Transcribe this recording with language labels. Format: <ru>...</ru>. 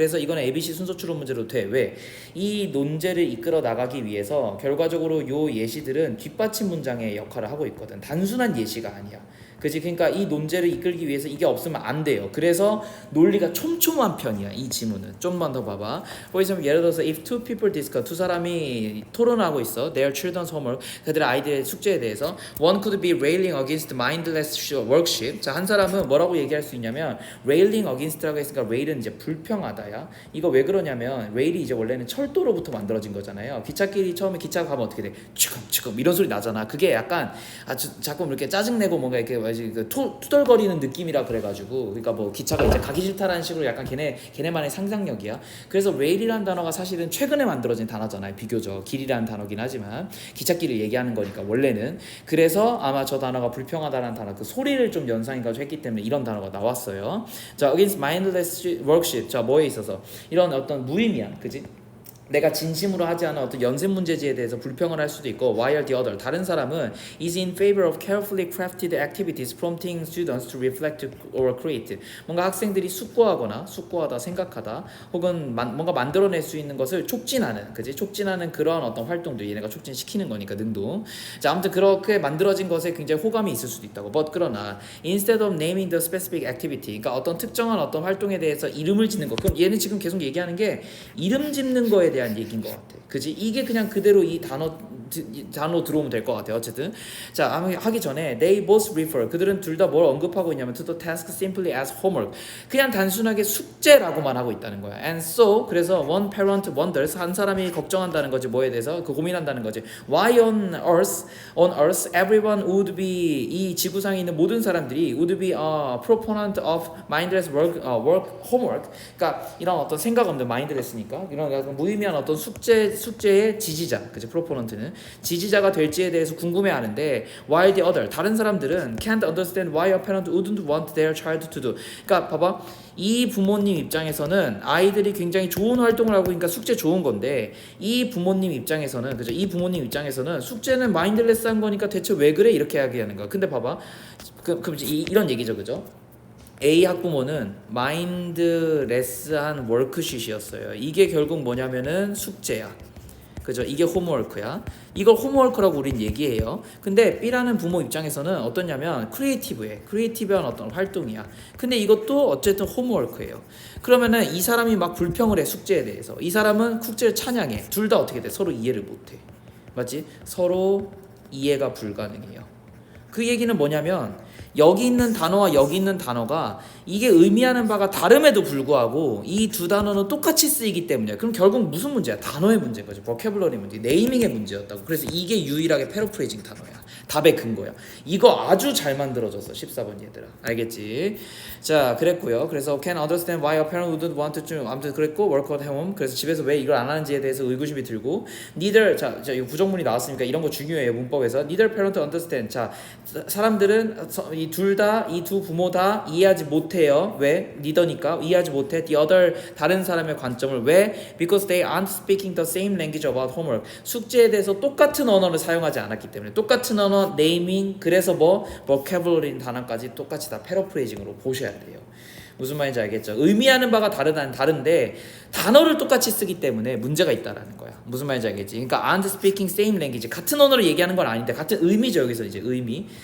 <ko>그래서 이거는 ABC 순서 추론 문제로 돼. 왜? 이 논제를 이끌어 나가기 위해서 결과적으로 요 예시들은 뒷받침 문장의 역할을 하고 있거든. 단순한 예시가 아니야. 그지? 그러니까 이 논제를 이끌기 위해서 이게 없으면 안 돼요. 그래서 논리가 촘촘한 편이야, 이 지문은. 좀만 더 봐봐.</ko> <en>For example,</en> <ko>예를 들어서</ko> <en>if two people discuss,</en> <ko>두 사람이 토론하고 있어.</ko> <en>Their children's homework,</en> <ko>그들의 아이들의 숙제에 대해서.</ko> <en>One could be railing against mindless worship.</en> <ko>자, 한 사람은 뭐라고 얘기할 수 있냐면 railing against라고 했으니까 rail은 이제 불평하다야. 이거 왜 그러냐면 rail이 이제 원래는 철도로부터 만들어진 거잖아요. 기찻길이 처음에 기차가 가면 어떻게 돼? 치금 이런 소리 나잖아. 그게 약간 자꾸 이렇게 짜증내고 뭔가 이렇게 그 투덜거리는 느낌이라 그래가지고, 그러니까 뭐 기차가 이제 가기 싫다라는 식으로 약간 걔네만의 상상력이야. 그래서 레일이라는 단어가 사실은 최근에 만들어진 단어잖아요. 비교적 길이라는 단어긴 하지만 기찻길을 얘기하는 거니까 원래는. 그래서 아마 저 단어가 불평하다라는 단어 그 소리를 좀 연상해가지고 했기 때문에 이런 단어가 나왔어요.</ko> <en>자, against mindless worship.</en> <ko>자, 뭐에 있어서 이런 어떤 무의미한, 그지? 내가 진심으로 하지 않은 어떤 연습 문제지에 대해서 불평을 할 수도 있고,</ko> <en>while the other,</en> <ko>다른 사람은</ko> <en>is in favor of carefully crafted activities prompting students to reflect or create.</en> <ko>뭔가 학생들이 숙고하다, 생각하다, 혹은 뭔가 만들어낼 수 있는 것을 촉진하는, 그지? 촉진하는 그런 어떤 활동들, 얘네가 촉진시키는 거니까 능동. 자, 아무튼 그렇게 만들어진 것에 굉장히 호감이 있을 수도 있다고. But 그러나</ko> <en>instead of naming the specific activity,</en> <ko>그러니까 어떤 특정한 어떤 활동에 대해서 이름을 짓는 것. 그럼 얘는 지금 계속 얘기하는 게 이름 짓는 거에 대한 얘기인 것 같아. 그지? 이게 그냥 그대로 이 단어 들어오면 될 것 같아요. 어쨌든 자, 하기 전에</ko> <en>they both refer,</en> <ko>그들은 둘 다 뭘 언급하고 있냐면</ko> <en>to the task simply as homework,</en> <ko>그냥 단순하게 숙제라고만 하고 있다는 거야.</ko> <en>And so, 그래서 one parent wonders,</en> <ko>한 사람이 걱정한다는 거지. 뭐에 대해서? 그 고민한다는 거지.</ko> <en>Why on earth everyone would be,</en> <ko>이 지구상에 있는 모든 사람들이</ko> <en>would be a proponent of mindless homework.</en> <ko>그러니까 이런 어떤 생각 없는 mindless니까 이런 무의미한 어떤 숙제의 지지자, 그죠? 프로포넌트는 지지자가 될지에 대해서 궁금해하는데</ko> <en>while the other</en> <ko>다른 사람들은</ko> <en>can't understand why a parent wouldn't want their child to do.</en> <ko>그러니까 봐봐. 이 부모님 입장에서는 아이들이 굉장히 좋은 활동을 하고 그러니까 숙제 좋은 건데 이 부모님 입장에서는 그죠? 이 부모님 입장에서는 숙제는 마인드레스한 거니까 대체 왜 그래 이렇게 이야기하는 거야. 근데 봐봐. 그럼 이런 얘기죠, 그죠? A 학부모는 마인드레스한 워크슛이었어요. 이게 결국 뭐냐면은 숙제야. 그죠? 이게 홈워크야. 이걸 홈워크라고 우린 얘기해요. 근데 B라는 부모 입장에서는 어떠냐면 크리에이티브한 어떤 활동이야. 근데 이것도 어쨌든 홈워크예요. 그러면은 이 사람이 막 불평을 해 숙제에 대해서. 이 사람은 숙제를 찬양해. 둘 다 어떻게 돼? 서로 이해를 못해. 맞지? 서로 이해가 불가능해요. 그 얘기는 뭐냐면 여기 있는 단어와 여기 있는 단어가 이게 의미하는 바가 다름에도 불구하고 이 두 단어는 똑같이 쓰이기 때문이야. 그럼 결국 무슨 문제야? 단어의 문제인 거지. 보캐블러리 문제, 네이밍의 문제였다고. 그래서 이게 유일하게 패러프레이징 단어야. 답의 근거야. 이거 아주 잘 만들어졌어. 14번 얘들아. 알겠지? 자, 그랬고요.</ko> <en>그래서 can understand why a parent wouldn't want to</en> <ko>아무튼 그랬고</ko> <en>work at home.</en> <ko>그래서 집에서 왜 이걸 안 하는지에 대해서 의구심이 들고 neither 자 이 부정문이 나왔으니까 이런 거 중요해요. 문법에서</ko> <en>neither parent understand.</en> <ko>자, 사람들은 이 둘 다 이 두 부모 다 이해하지 못해요. 왜? neither니까 이해하지 못해.</ko> <en>the other</en> <ko>다른 사람의 관점을 왜?</ko> <en>because they aren't speaking the same language about homework.</en> <ko>숙제에 대해서 똑같은 언어를 사용하지 않았기 때문에 똑같은 언어 네이밍 그래서 vocabulary 단어까지 똑같이 다 패러프레이징으로 보셔야 돼요. 무슨 말인지 알겠죠? 의미하는 바가 다른데 단어를 똑같이 쓰기 때문에 문제가 있다라는 거야. 무슨 말인지 알겠지? 그러니까</ko> <en>aren't speaking same language</en> <ko>같은 언어를 얘기하는 건 아닌데 같은 의미죠. 여기서 이제 의미.</ko>